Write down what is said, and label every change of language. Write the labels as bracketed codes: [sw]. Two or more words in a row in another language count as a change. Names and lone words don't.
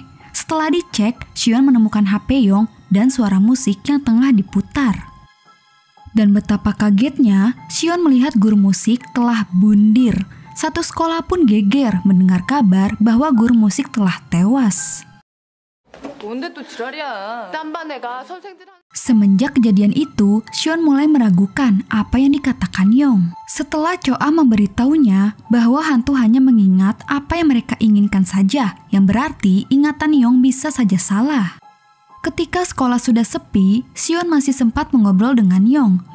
[id] Setelah dicek, Sion menemukan HP Yong dan suara musik yang tengah diputar. Dan betapa kagetnya, Sion melihat guru musik telah bundir. Satu sekolah pun geger mendengar kabar bahwa guru musik telah tewas. [ko] 뭔데 또 지랄이야. 딴 반 애가 선생들 [id] Semenjak kejadian itu, Sion mulai meragukan apa yang dikatakan Yong. Setelah Cho-ah memberitahunya bahwa hantu hanya mengingat apa yang mereka inginkan saja, yang berarti ingatan Yong bisa saja salah. Ketika sekolah sudah sepi, Sion masih sempat mengobrol dengan Yong.